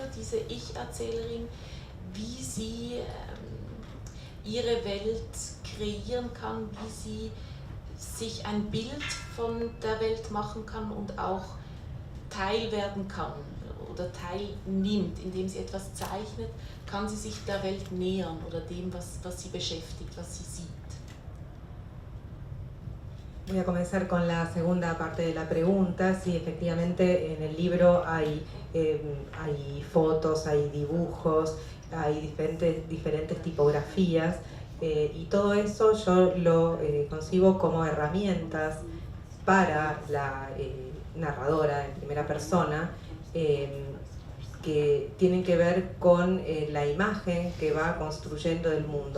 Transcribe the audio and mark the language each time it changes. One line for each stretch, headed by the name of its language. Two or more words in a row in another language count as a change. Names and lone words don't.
German: diese Ich-Erzählerin, wie sie ihre Welt kreieren kann, wie sie sich ein Bild von der Welt machen kann und auch Teil werden kann oder teilnimmt, indem sie etwas zeichnet, kann sie sich der Welt nähern oder dem, was sie beschäftigt, was sie sieht.
Spanish: Voy a comenzar con la segunda parte de la pregunta. Sí, efectivamente en el libro hay fotos, hay dibujos, hay diferentes tipografías y todo eso yo lo concibo como herramientas para la narradora en primera persona que tienen que ver con la imagen que va construyendo del mundo.